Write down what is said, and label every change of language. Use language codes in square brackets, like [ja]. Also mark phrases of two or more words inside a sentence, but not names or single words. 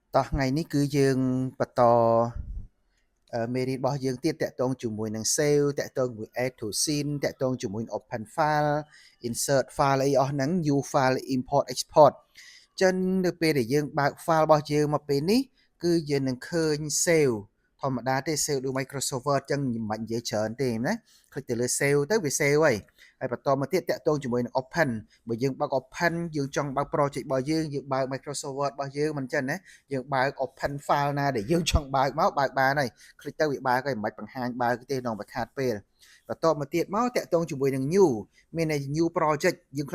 [km] តោះថ្ងៃនេះគឺយើងបន្តមេរៀនរបស់យើងទៀតតាក់ទងជាមួយនឹង save តាក់ទងជាមួយ [en] add to scene [km] តាក់ទងជាមួយ [en] open file insert file [km] អីអស់ហ្នឹង [en] new file import export [km] ចឹងនៅពេលដែលយើងបើក file របស់យើងមកពេលនេះគឺយើងនឹងឃើញ save ធម្មតាទេ save ដូច Microsoft Word ចឹងមិនបាច់និយាយច្រើនទេណាคลิกទៅលើ save ទៅវា save ហើយបន្តមកទៀតតាក់ទងជាមួយនឹង open បើយើងបើក open យើងចង់បើក project របស់យើងបើក Microsoft Word របស់យើងមិនចឹងណាយើងបើក [en] open file [km] ណាដែលយើងចង់បើកមកបើកបានហើយคลิกទៅវាបើកហើយមិនបាច់បង្ហាញបើកទេក្នុងបខាតពេលបន្តមកទៀតមកតាក់ទងជាមួយនឹង new មាន [en] new project [km] យើង click